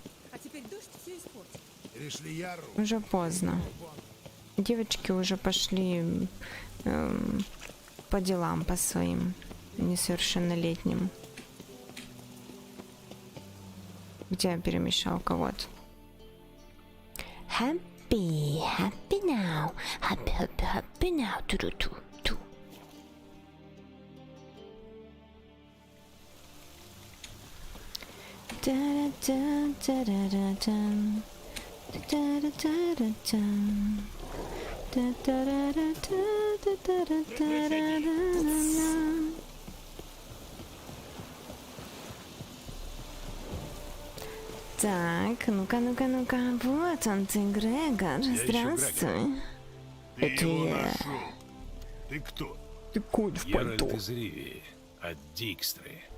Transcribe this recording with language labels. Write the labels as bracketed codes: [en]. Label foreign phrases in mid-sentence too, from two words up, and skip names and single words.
[ru] Уже поздно. Девочки уже пошли по делам, по своим несовершеннолетним. Где перемещалка? Вот. [en] Happy, happy now, happy, happy, happy now. Ту-ту-ту-ту. Да-да-да-да-да-да-дам. Да-да-да-да-дам. Да-да-да-да-да-да-да-да-да-дам. [ru] Так, ну-ка, ну-ка, ну-ка. Вот он ты, Грегор. Здравствуй. Ты Это его я. нашел. Ты кто? Ты конь в пальто. Геральт из Ривии, от Дикстры.